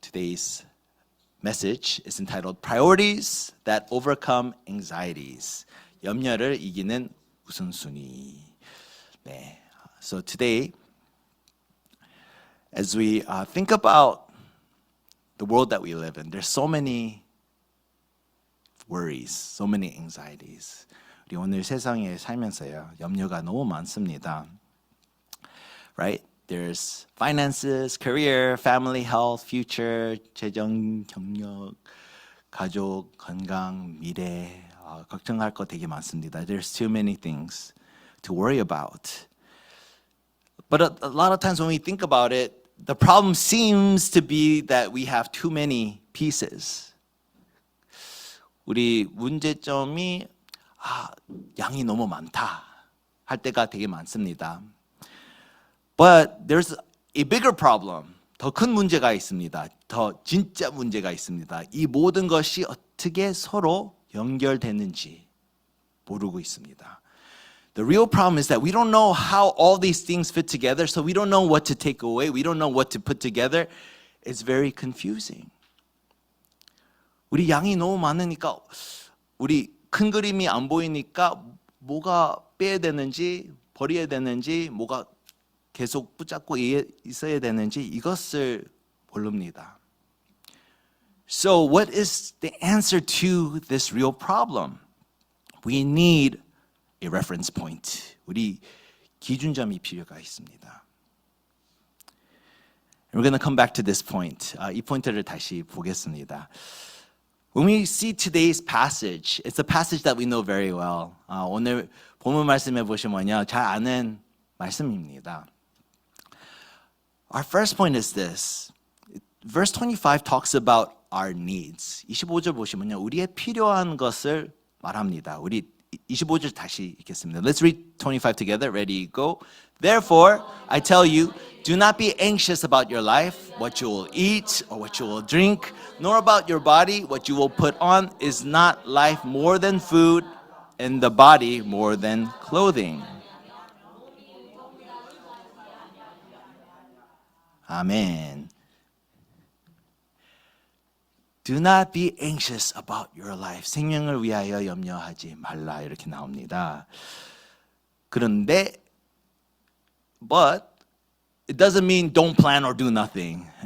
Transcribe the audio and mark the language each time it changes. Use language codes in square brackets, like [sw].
[en] Today's message is entitled Priorities that Overcome Anxieties. [ko] 염려를 이기는 우선순위. 네. [en] So today, as we think about the world that we live in, there's so many worries, so many anxieties. [ko] 우리 오늘 세상에 살면서요, 염려가 너무 많습니다. [en] Right? There's finances, career, family, health, future, [ko] 재정, 경력, 가족, 건강, 미래, 걱정할 거 되게 많습니다. [en] There's too many things to worry about. But a lot of times when we think about it, the problem seems to be that we have too many pieces. [ko] 우리 문제점이 양이 너무 많다 할 때가 되게 많습니다. [en] But there's a bigger problem. [ko] 더 큰 문제가 있습니다. 더 진짜 문제가 있습니다. 이 모든 것이 어떻게 서로 연결되는지 모르고 있습니다. [en] The real problem is that we don't know how all these things fit together, so we don't know what to take away, we don't know what to put together. It's very confusing. [ko] 우리 양이 너무 많으니까 우리 큰 그림이 안 보이니까 뭐가 빼야 되는지 버려야 되는지 뭐가 계속 붙잡고 있어야 되는지 이것을 모릅니다. [en] So what is the answer to this real problem? We need a reference point. [ko] 우리 기준점이 필요가 있습니다. [en] We're going to come back to this point. [ko] 이 포인트를 다시 보겠습니다. [en] When we see today's passage, it's a passage that we know very well. [ko] 오늘 본문 말씀해 보시면요, 잘 아는 말씀입니다. [en] Our first point is this. Verse 25 talks about our needs. [ko] 25절 보시면요, 우리의 필요한 것을 말합니다. 우리 25절 다시 읽겠습니다. [en] Let's read 25 together. Ready, go. Therefore, I tell you, do not be anxious about your life, what you will eat or what you will drink, nor about your body, what you will put on. Is not life more than food, and the body more than clothing? Amen. Do not be anxious about your life. [ko] 생명을 위하여 염려하지 말라 이렇게 나옵니다. 그런데 [en] but it doesn't mean don't plan or do nothing.